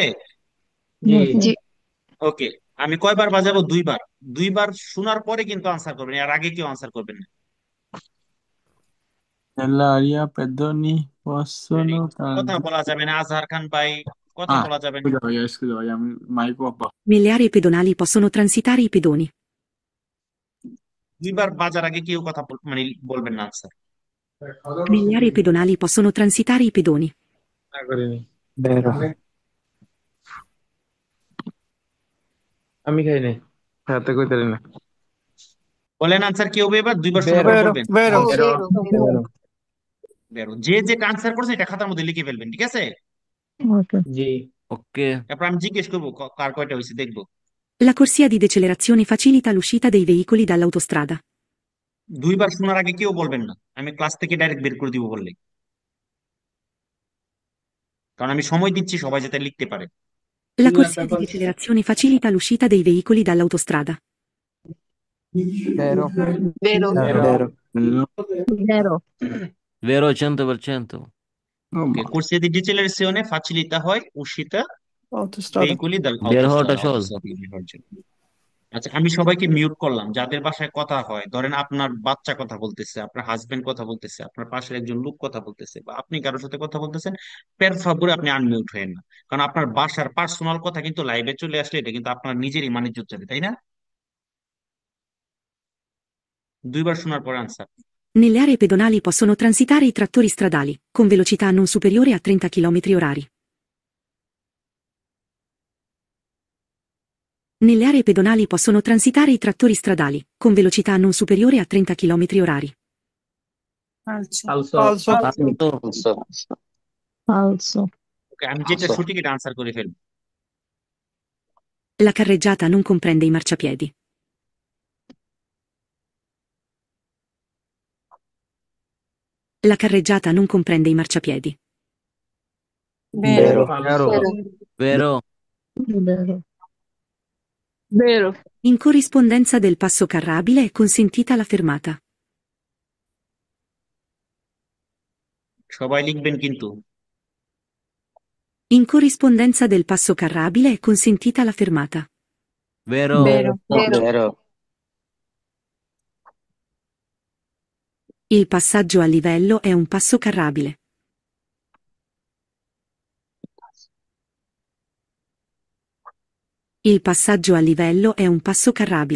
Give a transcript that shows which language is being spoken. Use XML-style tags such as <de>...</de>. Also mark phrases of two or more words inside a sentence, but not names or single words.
<bn>জি। জি। ওকে, আমি কয়বার বাজাবো? 2বার। 2বার শোনার পরে কিন্তু আনসার করবেন, আর আগে কেউ আনসার করবেন না।</bn> <it>Nell'aria pedoni</it> <en>Ready?</en> <it>possono</it> <bn>কথা বলা যাবে না, আজহার খান ভাই, কথা বলা যাবে না।</bn> <it>scusa, voglio, mai può. Nelle aree pedonali possono transitare i pedoni.</it> <bn>2বার বাজার আগে কেউ কথা মানে বলবেন না আনসার।</bn> <it>Nelle aree pedonali possono transitare i pedoni.</it> <bn>না করিনি।</bn> <it>Vero.</it> <bn>আমি খাই নাই। হাতে কইতে পারি না। বলেন আনসার কি হবে এবার? 2বার শোনার পর</bn> <it>বেরো</it> <bn>বলবেন।</bn> <it>বেরো বেরো। বেরো। বেরো।</it> <bn>যে যেটা আনসার করছে এটা খাতার মধ্যে লিখে ফেলবেন, ঠিক আছে? জি। ওকে। তারপর আমি জিজ্ঞেস করবো কার কয়টা হয়েছে, দেখবো।</bn> <it>La corsia di decelerazione facilita l'uscita dei veicoli dall'autostrada.</it> <bn>2বার শোনার আগে কেউ বলবেন না, আমি ক্লাস থেকে ডাইরেক্ট বের করে দিব বললে, কারণ আমি সময় দিচ্ছি সবাই যাতে লিখতে পারে।</bn> <it>La corsia di decelerazione facilita l'uscita dei veicoli dall'autostrada. Vero. Vero. Vero. Vero. Vero 100%. ওকে, corsia di decelerazione facilita হয় uscita autostrada veicoli</it> <bn>বের হওয়াটা</bn> <it>dall'autostrada।</it> <bn>সহজ। আচ্ছা, আমি সবাইকে মিউট করলাম। যাদের বাসায় কথা হয়, ধরেন আপনার বাচ্চা কথা বলতেছে, আপনার হাজবেন্ড কথা বলতেছে, আপনার পাশের একজন লোক কথা বলতেছে, বা আপনি কারোর সাথে কথা বলতেছেন, পের ফাবুরে আপনি আনমিউট হয়েন না। কারণ আপনার বাসার পার্সোনাল কথা কিন্তু লাইভে চলে আসলে এটা কিন্তু আপনার নিজেরই মানিজ্য যাবে, তাই না? 2বার শোনার পরে আনসার।</bn> <it>Nelle aree pedonali possono transitare i trattori stradali, con velocità non superiore a 30 km/h. Nelle aree pedonali possono transitare i trattori stradali, con velocità non superiore a 30 km/h. Falso.</it> <en>also</en> <it>Falso.</it> <bn>ওকে, আমি যেটা সঠিক এটা আনসার করে ফেলবো।</bn> <it>La carreggiata non comprende i marciapiedi. La carreggiata non comprende i marciapiedi. Vero. Vero. Vero. Vero. Vero. In corrispondenza del passo carrabile è consentita la fermata.</it> <bn>সবাই লিখবেন কিন্তু।</bn> <it>In corrispondenza del passo carrabile è consentita la fermata. Vero. Vero. Vero. Il passaggio a livello è un passo carrabile. Il passaggio a livello è un passo carrabile.</it>